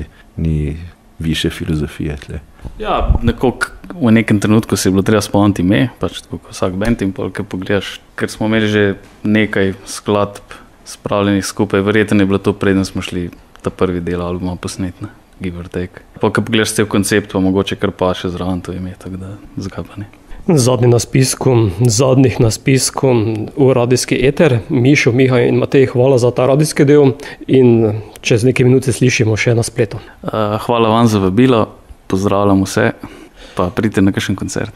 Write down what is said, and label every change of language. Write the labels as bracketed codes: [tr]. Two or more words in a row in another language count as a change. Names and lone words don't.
[sl] Ni više filozofije tle. Ja, nekako v nekem trenutku si je bilo treba spomniti ime, pač tako kot vsak bend in pol, kaj pogledaš, ker smo imeli že nekaj skladb spravljenih skupaj, verjetno je bilo to preden smo šli ta prvi del albuma posnet, ne, [en] give or take. [sl] Pa, ko pogledaš cel koncept, pa mogoče kar pa še zraven to ime, tako da zakaj pa ne. Zadnji na spisku, zadnjih na spisku v radijski eter. Mišo, Miha in Matej, hvala za ta radijski del in čez nekaj minute slišimo še na spletu. Hvala vam za vabilo, pozdravljam vse, pa pridite na kakšen koncert.